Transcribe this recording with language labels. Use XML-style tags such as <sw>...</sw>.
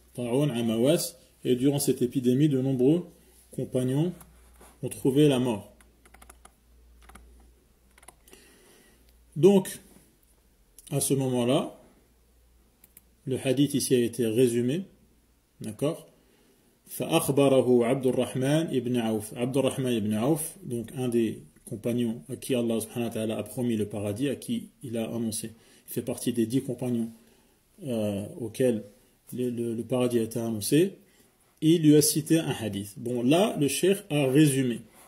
<fr>Ta'oun Amawas, et durant cette épidémie, de nombreux compagnons ont trouvé la mort. Donc, à ce moment-là, le hadith ici a été résumé, d'accord?</fr> <ar>فأخبره عبد الرحمن ibn Auf.</ar> <fr>Abdurrahman ibn Auf, donc un des compagnons à qui Allah subhanahu wa ta'ala a promis le paradis, à qui il a annoncé. Il fait partie des 10 compagnons auxquels le paradis a été annoncé. Il lui a cité un hadith. Bon, là, le cheikh a résumé.</fr>